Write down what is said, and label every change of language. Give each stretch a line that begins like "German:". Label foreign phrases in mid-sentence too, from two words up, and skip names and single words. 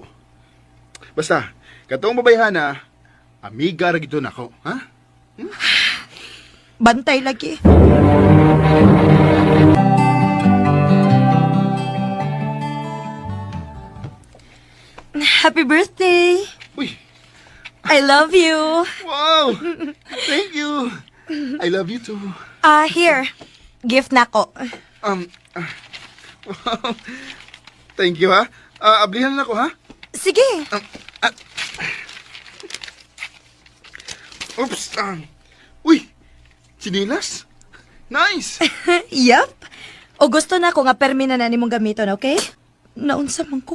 Cebuano: Basta, katong babayhana, amiga ra gito nako, ha? Bantay lagi.
English: Happy birthday! Uy! I love you! Wow! Thank you! I love you too.
Cebuano: Here. Gift na ko.
English: Wow! Thank you, ha?
Cebuano: Ablihan na ako, ha? Sige. Oops! Uy! Sinilas? Nice!
English: Yup.
Cebuano: O gusto na ko nga permi na nimong gamiton, okay? Naunsa man ko.